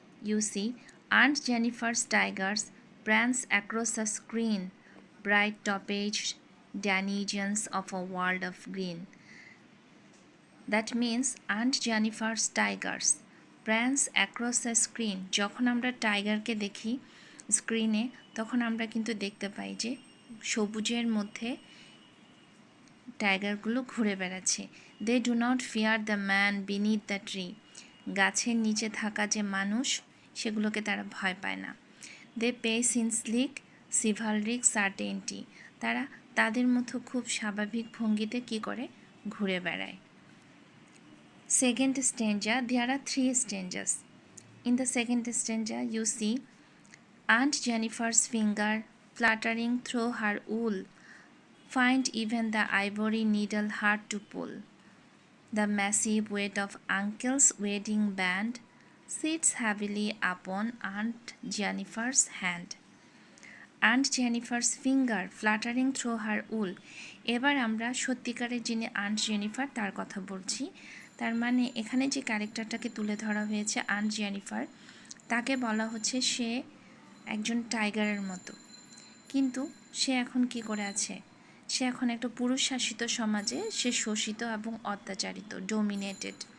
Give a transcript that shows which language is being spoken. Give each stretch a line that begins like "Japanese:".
English: You see, Aunt Jennifer's tigers prance across the screen, bright top-aged denizens of a world of green. That means Aunt Jennifer's tigers prance across the screen.
Bangla: যখন আমরা টাইগারকে দেখি স্ক্রিনে, তখন আমরা কিন্তু দেখতে পাই যে সবুজের মধ্যে টাইগারগুলো ঘুরে বেড়াচ্ছে।
English: They do not fear the man beneath the tree.
Bangla: গাছের নিচে থাকা যে মানুষ, সেগুলোকে তারা ভয় পায় না।
English: They pace in sleek chivalric certainty.
Bangla: তারা তাদের মতো খুব স্বাভাবিক ভঙ্গিতে কী করে ঘুরে বেড়ায়।
English: Second stanza, there are three stanzas. In the second stanza, you see Aunt Jennifer's finger fluttering through her wool, find even the ivory needle hard to pull. The massive weight of Uncle's wedding band sits heavily upon Aunt Jennifer's hand. Aunt Jennifer's finger fluttering through her wool.
Bangla: এবার আমরা সত্যিকারের যিনি aunt Jennifer তার কথা বলছি। তার মানে এখানে যে ক্যারেক্টারটাকে তুলে ধরা হয়েছে আন্ট জেনিফার, তাকে বলা হচ্ছে সে একজন টাইগারের মতো, কিন্তু সে এখন কি করে আছে? সে এখন একটা পুরুষ শাসিত সমাজে সে শোষিত এবং অত্যাচারিত, ডোমিনেটেড।